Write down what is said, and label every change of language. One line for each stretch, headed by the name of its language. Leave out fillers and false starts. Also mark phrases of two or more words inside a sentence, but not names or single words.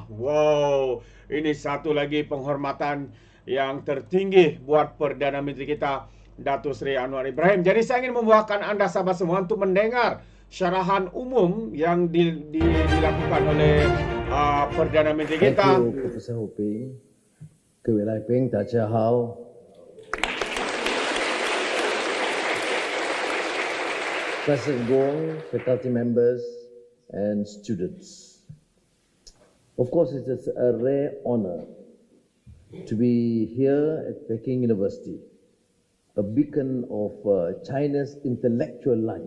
Malay: Wow, ini satu lagi penghormatan yang tertinggi buat Perdana Menteri kita, Datuk Seri Anwar Ibrahim. Jadi saya ingin membawakan anda sahabat semua untuk mendengar syarahan umum yang dilakukan oleh Perdana Menteri kita.
English: Thank you, Professor Hoping.
Chinese: 各位来宾，大家好。
English: President Gong, faculty members, and students. Of course, it is a rare honor to be here at Peking University, a beacon of China's intellectual life.